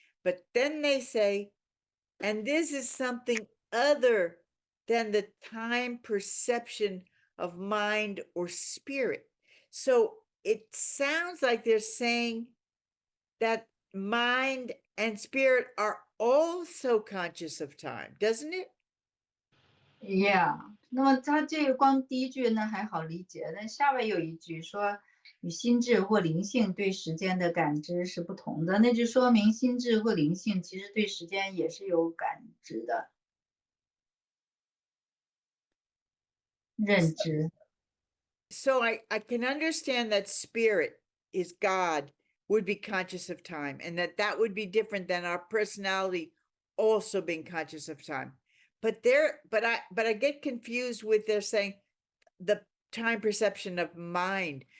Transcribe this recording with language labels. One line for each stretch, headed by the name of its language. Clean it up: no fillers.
English: But then they say, and this is something other than the time perception of mind or spirit. So it sounds like they're saying that mind and spirit are also conscious of time, doesn't it?
Chinese: Yeah，那么他这个光第一句呢还好理解，但下面有一句说与心智或灵性对时间的感知是不同的，那就说明心智或灵性其实对时间也是有感知的认知。
English: So I can understand that spirit is God would be conscious of time, and that would be different than our personality also being conscious of time. But I get confused with they're saying the time perception of mind.